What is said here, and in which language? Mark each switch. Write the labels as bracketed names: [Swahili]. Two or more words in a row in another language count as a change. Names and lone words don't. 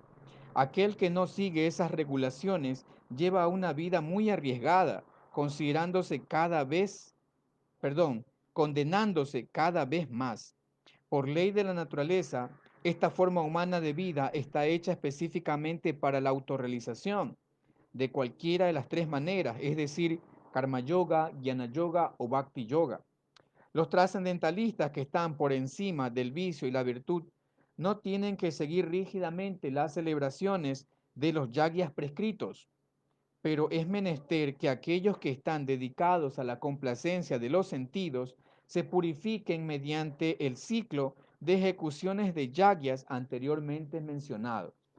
[Spanish] Aquel que no sigue esas regulaciones lleva una vida muy arriesgada, considerándose cada vez, condenándose cada vez más. Por ley de la naturaleza, esta forma humana de vida está hecha específicamente para la autorrealización de cualquiera de las tres maneras, es decir, karma yoga, jnana yoga o bhakti yoga. Los trascendentalistas que están por encima del vicio y la virtud no tienen que seguir rígidamente las celebraciones de los yagyas prescritos, pero es menester que aquellos que están dedicados a la complacencia de los sentidos se purifiquen mediante el ciclo de ejecuciones de yagyas anteriormente mencionados.